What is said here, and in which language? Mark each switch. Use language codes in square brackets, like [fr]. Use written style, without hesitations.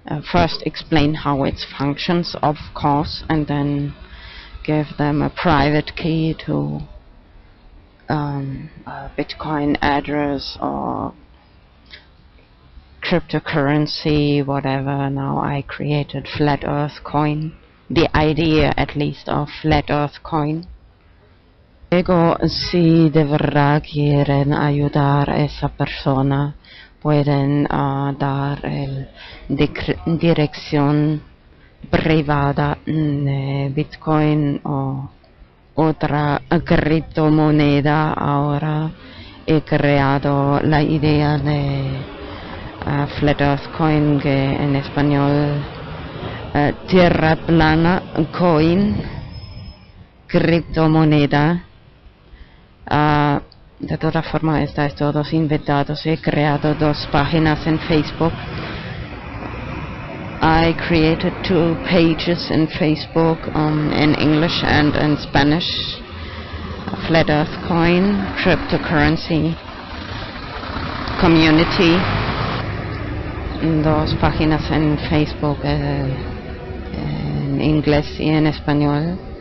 [en] First explain how it functions, of course, and then give them a private key to a Bitcoin address or cryptocurrency, whatever. Now I created Flat Earth Coin, the idea at least of Flat Earth Coin. [es] Luego, si de verdad quieren ayudar a esa persona, pueden dar dirección privada de Bitcoin o otra criptomoneda. Ahora he creado la idea de Flat Earth Coin, que en español Tierra Plana Coin, criptomoneda. De todas formas, estáis todos invitados. He creado 2 páginas en Facebook. [en] I created 2 pages in Facebook in English and in Spanish. A Flat Earth Coin, Cryptocurrency, Community. [es] 2 páginas en Facebook en inglés y en español.